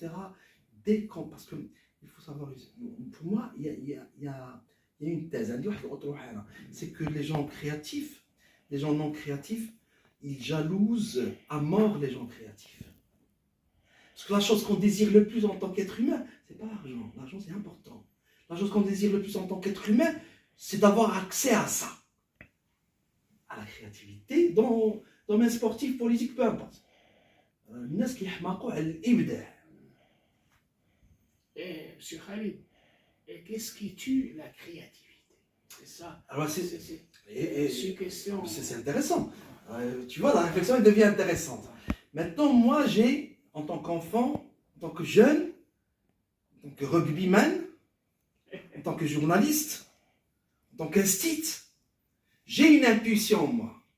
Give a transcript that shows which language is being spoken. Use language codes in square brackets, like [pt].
[fr] Parce que il faut savoir, pour moi, il y a une thèse, c'est que les gens créatifs, les gens non créatifs, ils jalousent à mort les gens créatifs. Parce que la chose qu'on désire le plus en tant qu'être humain, c'est pas l'argent. L'argent, c'est important. La chose qu'on désire le plus en tant qu'être humain, c'est d'avoir accès à ça. À la créativité, dans le domaine sportif, politique, peu importe. [ar] الناس كيحماقوا على الإبداع. [fr] Et M. Khalid, qu'est-ce qui tue la créativité? C'est ça. Alors C'est une question. C'est intéressant. Tu vois, la réflexion elle devient intéressante. Maintenant, moi, j'ai, en tant qu'enfant, en tant que jeune, en tant que rugbyman, en tant que journaliste, en tant qu'instit, j'ai une impulsion en moi.